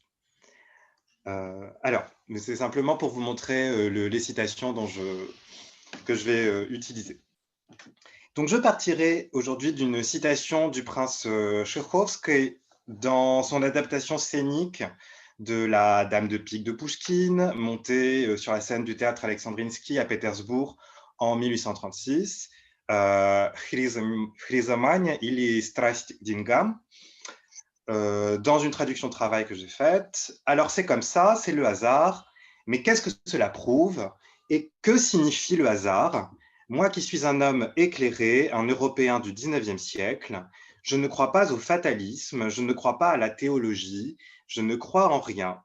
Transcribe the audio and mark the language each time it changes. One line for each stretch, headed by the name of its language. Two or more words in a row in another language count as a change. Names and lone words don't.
French: Alors, c'est simplement pour vous montrer les citations que je vais utiliser. Donc, je partirai aujourd'hui d'une citation du prince Tchaïkovski dans son adaptation scénique de la Dame de pique de Pouchkine, montée sur la scène du théâtre Alexandrinsky à Pétersbourg en 1836.
Russian: Хризомания или страсть к деньгам,
French: dans une traduction de travail que j'ai faite. Alors c'est comme ça, c'est le hasard, mais qu'est-ce que cela prouve et que signifie le hasard? Moi qui suis un homme éclairé, un Européen du 19e siècle, je ne crois pas au fatalisme, je ne crois pas à la théologie, je ne crois en rien.